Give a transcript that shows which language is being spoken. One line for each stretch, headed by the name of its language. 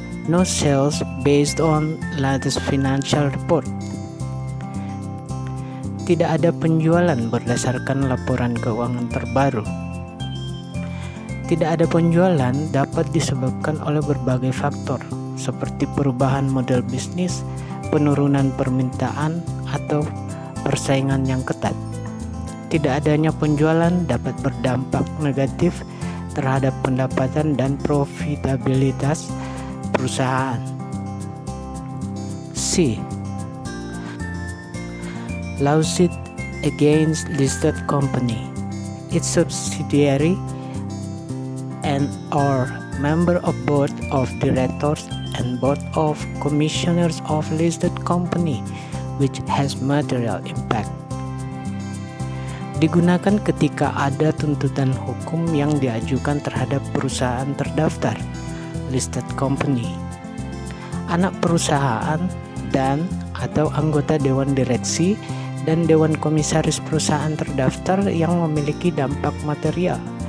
English: No sales based on latest financial report.
Indonesian: Tidak ada penjualan berdasarkan laporan keuangan terbaru. Tidak ada penjualan dapat disebabkan oleh berbagai faktor, seperti perubahan model bisnis, penurunan permintaan, atau persaingan yang ketat. Tidak adanya penjualan dapat berdampak negatif terhadap pendapatan dan profitabilitas perusahaan. C.
English: Lawsuit against listed company, its subsidiary, and/or member of board of directors and board of commissioners of listed company which has material impact.
Indonesian: Digunakan ketika ada tuntutan hukum yang diajukan terhadap perusahaan terdaftar, listed company, anak perusahaan, dan atau anggota dewan direksi dan dewan komisaris perusahaan terdaftar yang memiliki dampak material.